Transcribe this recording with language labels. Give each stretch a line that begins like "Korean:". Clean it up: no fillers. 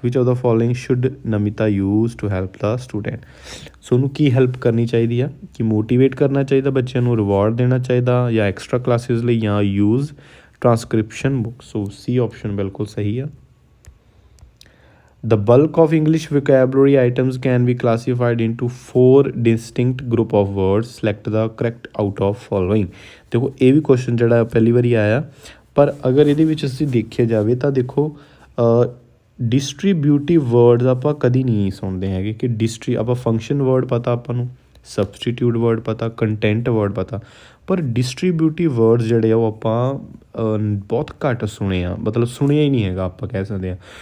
English: Which of the following should Namita use to help the student?
Punjabi: ਸੋ ਉਹਨੂੰ ਕੀ help ਕਰਨੀ ਚਾਹੀਦੀ ਆ ਕਿ ਮੋਟੀਵੇਟ ਕਰਨਾ ਚਾਹੀਦਾ ਬੱਚਿਆਂ ਨੂੰ, ਰਿਵਾਰਡ ਦੇਣਾ ਚਾਹੀਦਾ ਜਾਂ ਐਕਸਟਰਾ ਕਲਾਸਿਸ ਲਈ ਜਾਂ ਯੂਜ਼ ਟਰਾਂਸਕ੍ਰਿਪਸ਼ਨ ਬੁੱਕ। ਸੋ ਸੀ ਆਪਸ਼ਨ ਬਿਲਕੁਲ ਸਹੀ ਆ।
English: The bulk of English vocabulary items can be classified into 4 distinct group of words. Select the correct out of following.
Punjabi: ਦੇਖੋ ਇਹ ਵੀ ਕੁਐਸਚਨ ਜਿਹੜਾ ਪਹਿਲੀ ਵਾਰੀ ਆਇਆ, ਪਰ ਅਗਰ ਇਹਦੇ ਵਿੱਚ ਅਸੀਂ ਦੇਖਿਆ ਜਾਵੇ ਤਾਂ ਦੇਖੋ ਡਿਸਟਰੀਬਿਊਟਿਵ ਵਰਡਸ ਆਪਾਂ ਕਦੀ ਨਹੀਂ ਸੁਣਦੇ ਹੈਗੇ ਕਿ ਆਪਾਂ ਫੰਕਸ਼ਨ ਵਰਡ ਪਤਾ ਆਪਾਂ ਨੂੰ, ਸਬਸਟੀਟਿਊਟ ਵਰਡ ਪਤਾ, ਕੰਟੈਂਟ ਵਰਡ ਪਤਾ, ਪਰ ਡਿਸਟਰੀਬਿਊਟਿਵ ਵਰਡਸ ਜਿਹੜੇ ਆ ਉਹ ਆਪਾਂ ਬਹੁਤ ਘੱਟ ਸੁਣੇ ਆ, ਮਤਲਬ ਸੁਣਿਆ ਹੀ ਨਹੀਂ ਹੈਗਾ ਆਪਾਂ ਕਹਿ ਸਕਦੇ ਹਾਂ।